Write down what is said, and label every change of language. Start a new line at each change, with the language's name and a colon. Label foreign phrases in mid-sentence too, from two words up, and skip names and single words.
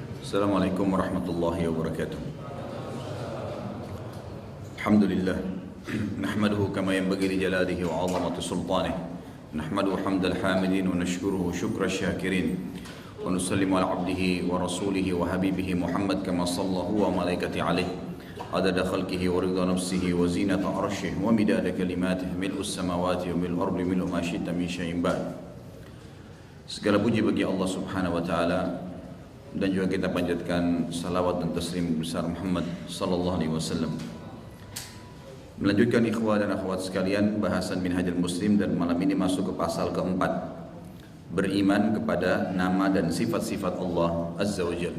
Arabic: السلام عليكم ورحمة الله وبركاته. الحمد لله. نحمده كما ينبغي لجلاله وعظمة سلطانه. نحمده حمد الحامدين ونشكره شكر الشاكرين. ونسلم على عبده ورسوله وحبيبه محمد كما صلى الله وملائكته عليه. عدد خلقه ورضا نفسه وزنة عرشه ومداد كلماته ملء السماوات وملء الأرض ملء ما شئت من شيء بعد.
Indonesian: Segala puji bagi Allah
Arabic: سبحانه وتعالى,
Indonesian: dan juga kita panjatkan salawat dan taslim besar Muhammad
Arabic: صلى الله عليه وسلم.
Indonesian: Melanjutkan ikhwah dan akhwat sekalian bahasan Minhajul Muslim, dan malam ini masuk ke pasal keempat, beriman kepada nama dan sifat-sifat Allah
Arabic: عز وجل.